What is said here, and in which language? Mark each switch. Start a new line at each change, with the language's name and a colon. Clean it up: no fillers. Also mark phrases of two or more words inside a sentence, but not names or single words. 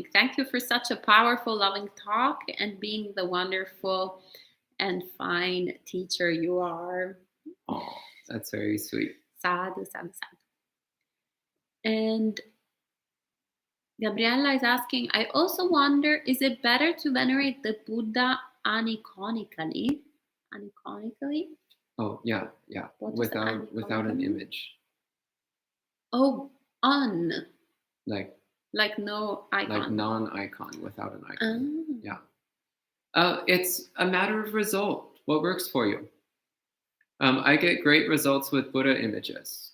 English: Thank you for such a powerful, loving talk and being the wonderful and fine teacher you are. Oh, that's very sweet.
Pali: Sadhu, sadhu, sadhu.
English: And Gabriella is asking, I also wonder, is it better to venerate the Buddha aniconically? Aniconically? Oh, yeah. Without an image. Oh, Like no icon. Like non-icon, without an icon. Oh. Yeah. It's a matter of result. What works for you? I get great results with Buddha images.